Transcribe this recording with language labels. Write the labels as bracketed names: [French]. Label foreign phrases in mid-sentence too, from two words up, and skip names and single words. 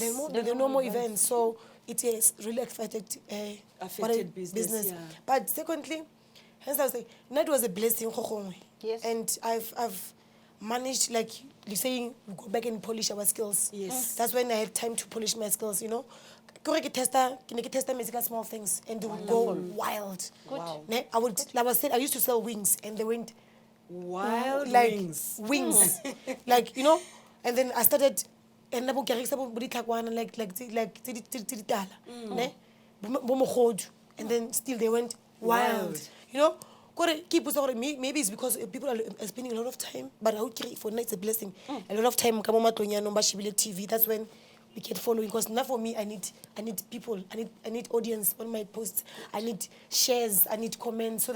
[English] There are no more events. So it has really affected Affected business, yeah. But secondly, hence I was saying, that was a blessing. Yes. And I've managed, like you're saying, go back and polish our skills. Yes. That's when I had time to polish my skills, you know. [Northern Sotho] Kore ke testa [English] musical small things and they would go wild. Wow. Ne? I used to sell wings and they went Wild like wings. wings. Like, you know, and then I started and like [Northern Sotho] tse di tala, [English] ne? [Northern Sotho] Bo mogodu. [English] And then still they went wild. Wild. You know? Maybe it's because people are spending a lot of time, but I would create for now it's a blessing. A lot of time, TV. That's when we get following. Because now for me, I need people, I need audience on my posts, I need shares, I need comments, so that